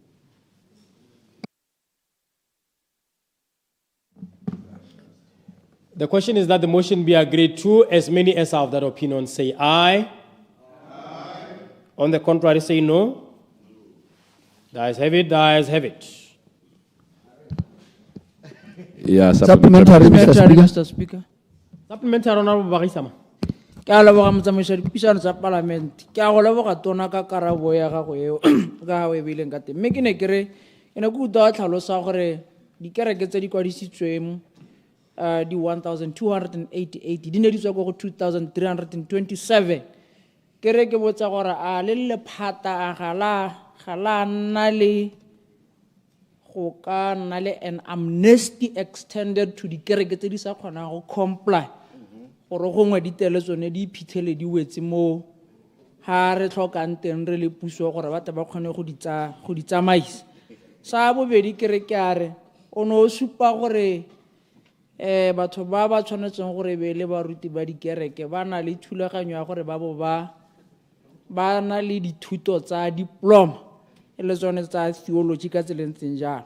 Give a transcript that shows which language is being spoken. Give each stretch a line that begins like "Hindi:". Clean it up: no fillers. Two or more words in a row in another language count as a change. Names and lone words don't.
English: The question is that the motion be agreed to. As many as are of that opinion say aye. Aye. On the contrary, say no. The ayes have it, the ayes have it. Yeah, Supplementary, Mr. Speaker. Supplementary, Honorable Barisama.
Tswana: Ke a leboga motsamaiso dipuisano tsa parliament ke a go leboga tona ka karabo ya gago eo ka o e beileng ka teng mme ke ne ke re ke ne ke utlwa tlhalosa gore dikereke tse di kwadisitsweng di 1288 di ne di tswa go 2327 ke re ke botsa gore a le lephata a ga la nna le go ka nna le
English: an amnesty extended to
Tswana: dikereke tse di sa kgonang go comply gore gongwe ditele tsone di iphitlhele di wetse mo ha re tlhokang teng re le puso gore ba kgone go di tsamaisa sa bobedi ke re ke a re o no supa gore batho ba ba tshwanetseng gore be le baruti ba dikereke ba na le thulaganyo ya gore ba bo ba na le dithuto tsa diploma e le tsone tsa theology ka tselentseng jalo